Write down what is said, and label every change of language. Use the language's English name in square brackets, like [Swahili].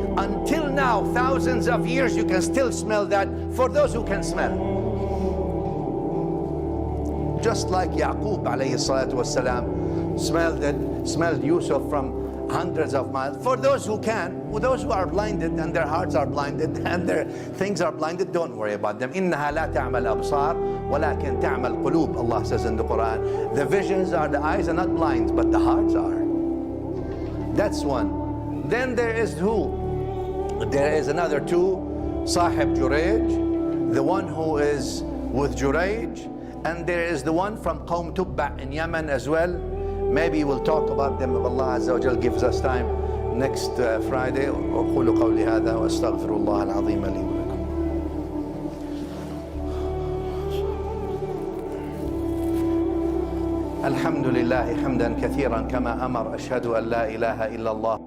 [English] Until now, thousands of years, you can still smell that for those who can smell. Just like Yaqub alayhi salatu wasalam smelled Yusuf from hundreds of miles. For those who can, those who are blinded and their hearts are blinded and their things are blinded, don't worry about them. [Arabic] إنها لا تعمل أبصار ولكن تعمل قلوب. [English] Allah says in the Quran, the visions are, the eyes are not blind, but the hearts are. That's one. Then there is who? There is another two, Sahib Jurayj, the one who is with Jurayj, and there is the one from Qawm Tubba in Yemen as well. Maybe we'll talk about them if Allah Azza wa Jal gives us time next Friday. [Arabic] أقول قولي هذا وأستغفر الله العظيم لي ولكم. الحمد لله حمدا كثيرا كما أمر. أشهد أن لا إله إلا الله.